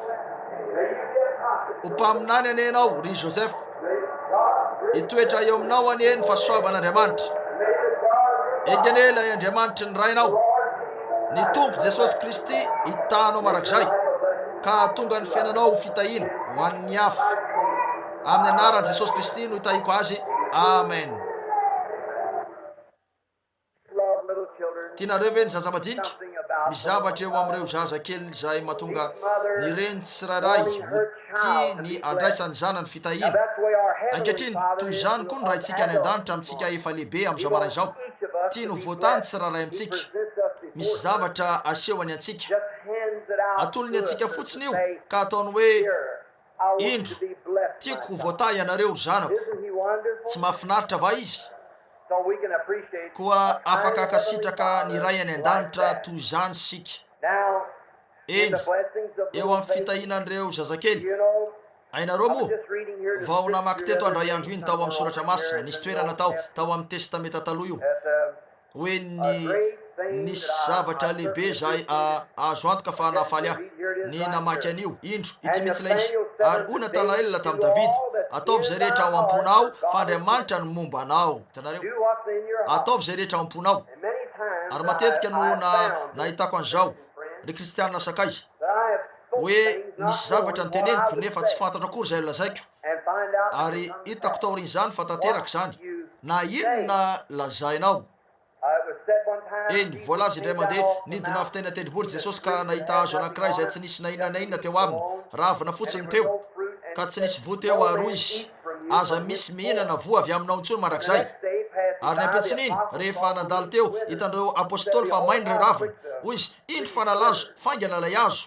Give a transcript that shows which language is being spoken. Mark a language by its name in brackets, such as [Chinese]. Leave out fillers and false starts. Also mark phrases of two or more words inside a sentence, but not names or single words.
[Malagasy] ho mpaminany ane ianao ry Josepha hitoetra eo aminao ane ny fahasoavan'Andriamanitra engane ilay Andriamanitra ny rainao ny tompo Jesosy Kristy hitanao marak'izay ka tonga ny fiainanao ho fitahina ho an'ny hafa amin'ny anaran'i Jesosy Kristy no hitahiko azy amen. [English] Love little children. [Malagasy] Tianareo ve ny zaza madinika [English] Something about [Malagasy] misy zavatra eo amin'ireo zaza kely zay mahatonga ny reny tsirairay ho tia ny andraisany zanany fitahina [English] that's the way our heavenly [Malagasy] ankehitriny [English] Father [Malagasy] toy [English] is [Malagasy] izany koa ny raha itsika any an-danitra amintsika efa lehibe amin'izao marain'izao [English] each of us [Malagasy] tia no [English] to be [Malagasy] voatany [English] blessed. [Malagasy] tsirairay [English] He [Malagasy] amintsika [English] presents us before [Malagasy] misy [English] us. [Malagasy] zavatra asehony antsika [English] Just hands it out [Malagasy] atolony [English] to us [Malagasy] antsika [English] to [Malagasy] fotsiny io [English] say, [Malagasy] ka ataony hoe [English] "Here, I want you [Malagasy] indro [English] to be blessed, [Malagasy] tiako [English] my [Malagasy] ho [English] son." [Malagasy] voatay ianareo zanako [English] Isn't he wonderful? [Malagasy] tsy mahafinaritra va izy [English] So we can appreciate [Malagasy] koa [English] our [Malagasy] afaka [English] Heavenly [Malagasy] akasitraka ny [English] Father [Malagasy] ray any [English] like [Malagasy] an-danitra [English] that. [Malagasy] toy izany sika [English] Now, in [Malagasy] eny [English] the blessings of [Malagasy] eo [English] little [Malagasy] amin'ny [English] faith, [Malagasy] fitahinan'ireo zazakely [English] you know, [Malagasy] ainareo [English] I was [Malagasy] moa [English] just reading here the [Malagasy] vao namaky [English] scripture [Malagasy] teto [English] the [Malagasy] andray [English] other [Malagasy] andro [English] day, [Malagasy] iny tao amin'ny [English] somewhere [Malagasy] soratra [English] over [Malagasy] masina [English] here [Malagasy] nisy [English] in the [Malagasy] toerana [English] Old [Malagasy] tao [English] Testament, [Malagasy] amin'ny testameta taloha io [English] that, [Malagasy] hoe [English] a great thing [Malagasy] nisy [English] that [Malagasy] zavatra [English] I [Malagasy] lehibe [English] certainly [Malagasy] zay [English] appreciate. [Malagasy] azo antoka fa nahafaly aho ny namaky an'io indro ity mihitsy ilay izy ary hoy Natanaela tamin'ny Davida ataovy zay rehetra ao am-ponao fa Andriamanitra ny momba anao hitanareo [English] Do what's in your heart. [Malagasy] ataovy zay rehetra ao am-ponao [English] And many times [Malagasy] ary matetika no [English] I found [Malagasy] nahitako an'izao ry kristianina sakaiza [English] that I have spoken [Malagasy] hoe [English] things not [Malagasy] nisy zavatra [English] knowing what I [Malagasy] nyteneniko [English] would [Malagasy] nefa tsy [English] say, [Malagasy] fantatra akory zay lazaiko [English] and find out that [Malagasy] ary [English] sometimes [Malagasy] hitako taorin'izany fa tanteraka zany [English] you [Malagasy] na inona lazainao [English] it was said one time, eny Jesus [Malagasy] voalazy indray [English] came [Malagasy] mandeha [English] down off the [Malagasy] nidina [English] mountain, [Malagasy] fitaina tendrombory Jesosy ka nahita hazo anankiray zay tsy nisy na inona na inona teo aminy ravina fotsiny teo ka tsy nisy voa teo ary izy aza misy mihinana voa avy aminao intsony marak'izay ary ny ampitsiny iny rehefa nandalo teo hitandreo apôstôly fa mainy reo ravina hoy izy indro fa nalazo faingana lay azo